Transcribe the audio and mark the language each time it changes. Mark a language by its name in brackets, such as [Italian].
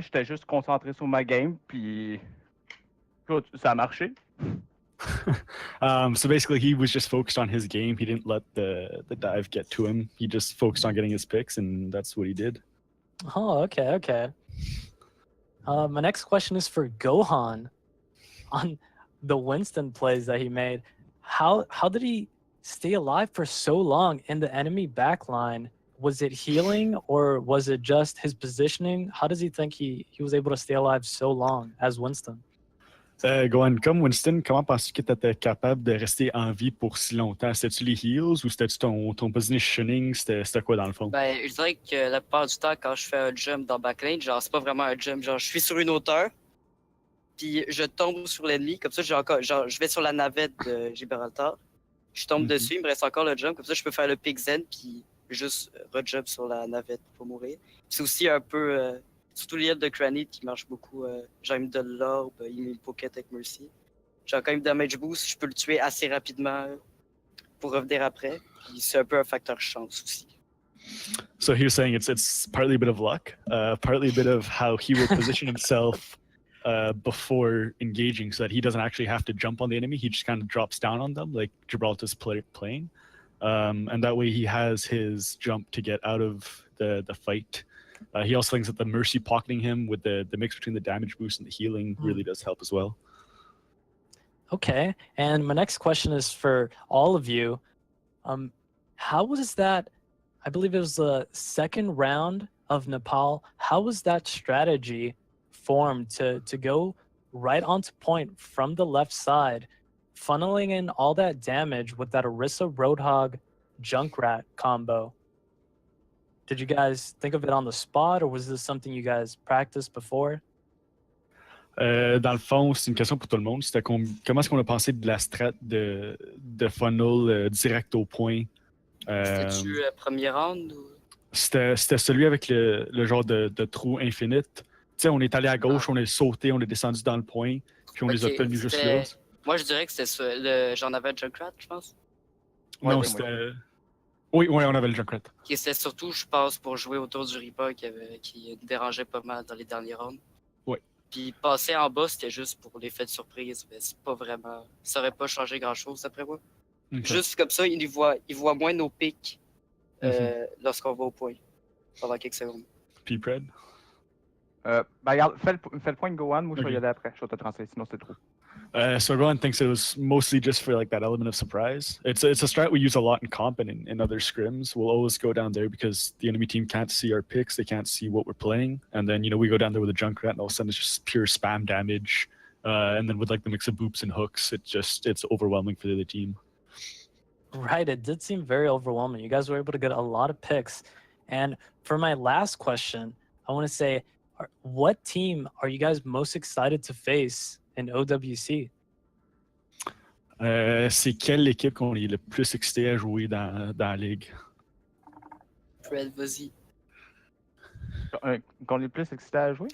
[French] J'étais juste concentré sur ma game, puis écoute, ça a marché. [English] So basically, he was just focused on his game. He didn't let the dive get to him. He just focused on getting his picks, and that's what he did. Oh, okay. My next question is for Gohan on the Winston plays that he made. How did he stay alive for so long in the enemy backline? Was it healing or was it just his positioning? How does he think he was able to stay alive so long as Winston? [French] Gohan, comme Winston, comment penses-tu que tu étais capable de rester en vie pour si longtemps? C'était-tu les heals ou c'était-tu ton positioning? C'était quoi dans le fond? Ben, je dirais que la plupart du temps, quand je fais un jump dans backlane, genre, c'est pas vraiment un jump. Genre, je suis sur une hauteur, puis je tombe sur l'ennemi. Comme ça, je vais sur la navette de Gibraltar. Je tombe dessus, il me reste encore le jump. Comme ça, je peux faire le pick zen, puis juste rejump sur la navette pour mourir. C'est aussi un peu, surtout l'île de Granite qui marche beaucoup. Genre, il me donne l'orbe, il me pocket avec Mercy. Genre, quand il me damage boost, je peux le tuer assez rapidement pour revenir après. Puis c'est un peu un facteur chance aussi. [English] So he was saying it's partly a bit of luck, partly a bit of how he will position himself before engaging, so that he doesn't actually have to jump on the enemy. He just kind of drops down on them, like Gibraltar's playing, and that way he has his jump to get out of the fight. He also thinks that the Mercy pocketing him with the mix between the damage boost and the healing really does help as well. Okay, and my next question is for all of you. How was that? I believe it was the second round of Nepal. How was that strategy formed to go right onto point from the left side, funneling in all that damage with that Orisa Roadhog Junkrat combo? Did you guys think of it on the spot, or was this something you guys practiced before? [French] Dans le fond, c'est une question pour tout le monde. C'était comment est-ce qu'on a pensé de la strat de funnel direct au point? C'était-tu premier round ou... C'était celui avec le genre de trou infinite. Tu sais, on est allé à gauche, on est sauté, on est descendu dans le point, puis on les a tenus juste là. Moi, je dirais que c'était ça. J'en avais un Junkrat, je pense. Non, Ouais, c'était... Oui, on avait le Junkrat. Qui c'était surtout, je pense, pour jouer autour du Reaper qui dérangeait pas mal dans les derniers rounds. Oui. Puis passer en bas, c'était juste pour l'effet de surprise. Mais c'est pas vraiment... Ça aurait pas changé grand-chose, après moi. [English] Okay. [French] Juste comme ça, il voit moins nos pics lorsqu'on va au point. Pendant quelques secondes. Puis Pred? Ben regarde, fais le point de Gohan, moi je vais [English] Okay. [French] y aller après. Je vais te translater, sinon c'est trop. [English] So Gohan thinks it was mostly just for like that element of surprise. It's a strat we use a lot in comp and in other scrims. We'll always go down there because the enemy team can't see our picks, they can't see what we're playing, and then we go down there with a Junkrat, and all of a sudden it's just pure spam damage. And then with like the mix of boops and hooks, it's overwhelming for the other team. Right, it did seem very overwhelming. You guys were able to get a lot of picks. And for my last question, I want to say, what team are you guys most excited to face in OWC? [French] C'est quelle équipe qu'on est le plus excité à jouer dans la ligue? Fred, vas-y. Qu'on est plus excité à jouer?